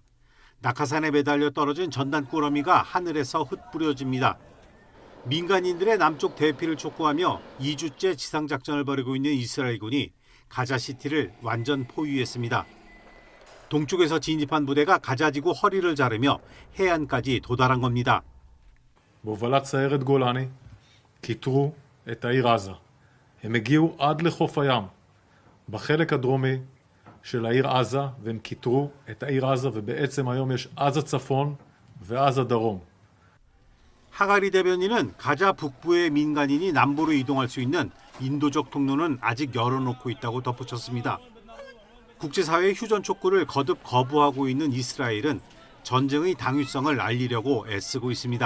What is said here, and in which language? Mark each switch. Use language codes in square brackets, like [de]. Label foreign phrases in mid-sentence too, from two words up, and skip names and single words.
[ko] 낙하산에 매달려 떨어진 전단 꾸러미가 하늘에서 흩뿌려집니다. 민간인들의 남쪽 대피를 촉구하며 2주째 지상작전을 벌이고 있는 이스라엘군이 가자시티를 완전 포위했습니다. 동쪽에서 진입한 부대가 가자지구 허리를 자르며 해안까지 도달한 겁니다. [he] בהובלת סיירת גולני, כיתרו את העיר עזה. הם הגיעו עד לחוף הים, בחלק הדרומי של העיר עזה, והם כיתרו את העיר עזה, ובעצם היום יש עזה צפון ועזה דרום. [ko] 하가리 대변인은 가자 북부의 민간인이 남부로 이동할 수 있는 인도적 통로는 아직 열어놓고 있다고 덧붙였습니다. 국제사회의 휴전 촉구를 거듭 거부하고 있는 이스라엘은 전쟁의 당위성을 알리려고 애쓰고 있습니다.